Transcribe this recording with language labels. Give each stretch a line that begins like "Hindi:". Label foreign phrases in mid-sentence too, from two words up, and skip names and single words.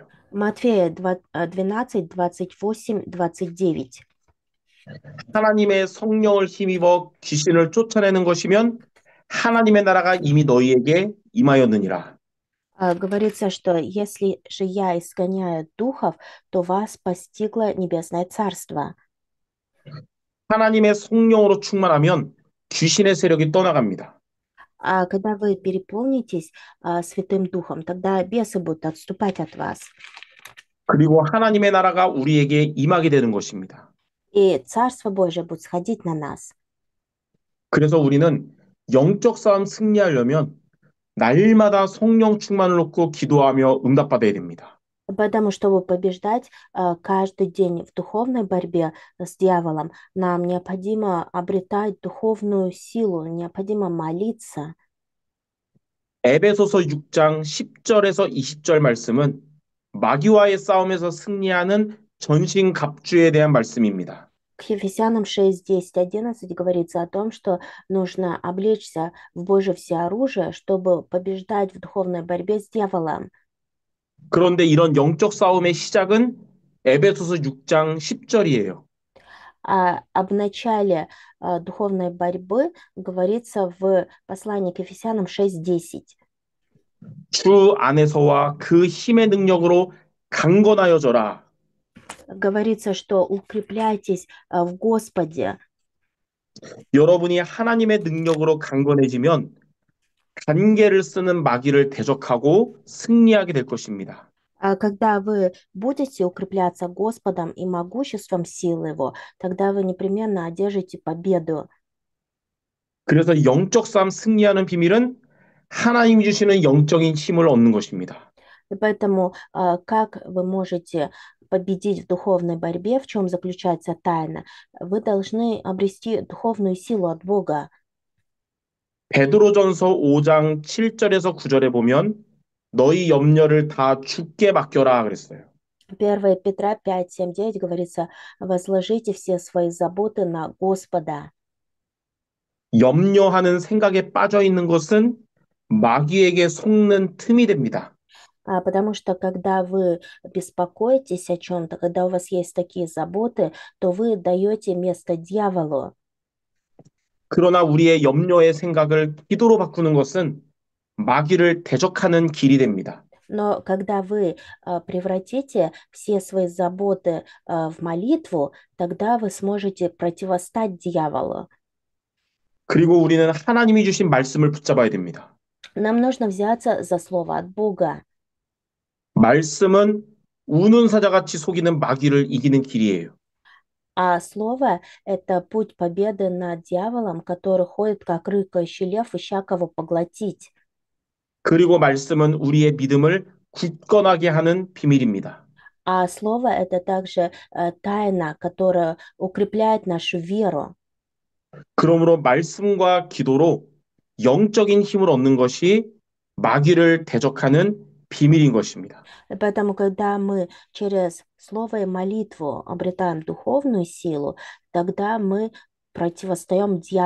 Russian: Матфея 12, 28, 29.
Korean: 하나님의 성령을 힘입어 귀신을 쫓아내는 것이면 하나님의 나라가 이미 너희에게 임하였느니라.
Russian: Говорится, что если же я изгоняю духов, то вас постигло небесное царство.
Korean: 하나님의 성령으로 충만하면 귀신의 세력이 떠나갑니다.
Russian: А когда вы переполнитесь Святым Духом, тогда бесы будут отступать от вас.
Korean: 그리고 하나님의 나라가 우리에게 임하게 되는 것입니다.
Russian: И Царство Божие будет сходить на нас.
Korean: 그래서 우리는 영적 싸움 승리하려면 날마다 성령 충만을 놓고 기도하며 응답받아야 됩니다.
Russian: Поэтому, чтобы побеждать каждый день в духовной борьбе с дьяволом, нам необходимо обретать духовную силу, необходимо молиться.
Korean: 에베소서 6장 10절에서 20절 말씀은 마귀와의 싸움에서 승리하는 전신 갑주에 대한 말씀입니다.
Russian: К Ефесянам 6, 10, 11 говорится о том, что нужно облечься в Божье всеоружие, чтобы побеждать в духовной борьбе с дьяволом.
Korean: 그런데 이런 영적 싸움의 시작은 에베소서 6장 10절이에요.
Russian: А об начале духовной борьбы говорится в послании к Ефесянам 6:10.
Korean: 주 안에서와 그 힘의 능력으로 강건하여져라.
Russian: Говорится, что укрепляйтесь в Господе.
Korean: 여러분이 하나님의 능력으로 강건해지면 단계를 쓰는 마귀를 대적하고 승리하게 될 것입니다.
Russian: А когда вы будете укрепляться Господом и могуществом силы Его, тогда вы непременно одержите победу.
Korean: 그래서 영적 싸움 승리하는 비밀은 하나님이 주시는 영적인 힘을 얻는 것입니다.
Russian: И поэтому как вы можете победить в духовной борьбе, в чем заключается тайна? Вы должны обрести духовную силу от Бога.
Korean: 베드로전서 5장 7절에서 9절에 보면 너희 염려를 다 주께 맡겨라 그랬어요.
Russian: 1 Петра 5, 7, 9 говорится, возложите все свои заботы на Господа.
Korean: 염려하는 생각에 빠져 있는 것은 마귀에게 속는 틈이 됩니다.
Russian: Потому что когда вы беспокоитесь о чем-то, когда у вас есть такие заботы, то вы даете место дьяволу.
Korean: 그러나 우리의 염려의 생각을 기도로 바꾸는 것은 마귀를 대적하는 길이 됩니다.
Russian: Но когда вы превратите все свои заботы в молитву, тогда вы сможете противостать дьяволу.
Korean: 그리고 우리는 하나님이 주신 말씀을 붙잡아야 됩니다.
Russian: Нам нужно взяться за слово от Бога.
Korean: 말씀은 우는 사자같이 속이는 마귀를 이기는 길이에요.
Russian: А слово– это путь победы над дьяволом, который ходит как рыкающий лев, ища кого поглотить.
Korean: 그리고 말씀은 우리의 믿음을 굳건하게 하는 비밀입니다.
Russian: А слово– это также тайна, которая укрепляет нашу веру.
Korean: 그러므로 말씀과 기도로 영적인 힘을 얻는 것이 마귀를 대적하는 비밀인 것입니다.
Russian: И поэтому, когда мы через слово и молитву обретаем духовную силу, тогда мы противостоим дьяволу.